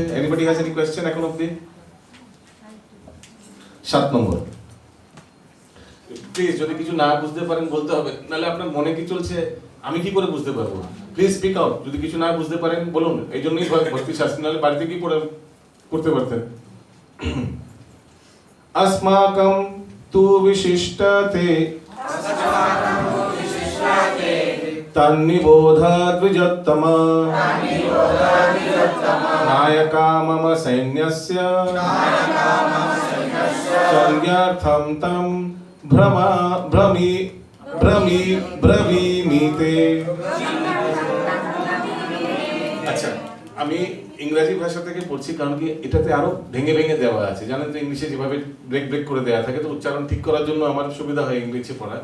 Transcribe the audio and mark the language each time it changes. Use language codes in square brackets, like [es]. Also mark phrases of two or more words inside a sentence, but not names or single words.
[en] anybody has any question [bn] এখন অবধি? 7 নম্বর, প্লিজ যদি কিছু না বুঝতে পারেন বলতে হবে, নাহলে আপনার মনে কি চলছে আমি কি করে বুঝতে পারবো? [en] please speak out. [bn] যদি কিছু না বুঝতে পারেন বলুন, এই জন্যই ভক্তি শাস্ত্র, নাহলে বাড়িতে কি পড়তে পারতেন। [sa] अस्माकं तु विशिष्टते तन्निबोध द्विजोत्तम नायका मम सैन्यस्य संज्ञार्थं तं ব্রবীমিতে। [bn] আচ্ছা, আমি ইংরেজি ভাষা থেকে পড়ছি, কারণ কি এটাতে আরো ভেঙে ভেঙে দেওয়া আছে। জানেন তো ইংলিশে যেভাবে ব্রেক করে দেওয়া থাকে, তো উচ্চারণ ঠিক করার জন্য আমার সুবিধা হয় ইংলিশে পড়া।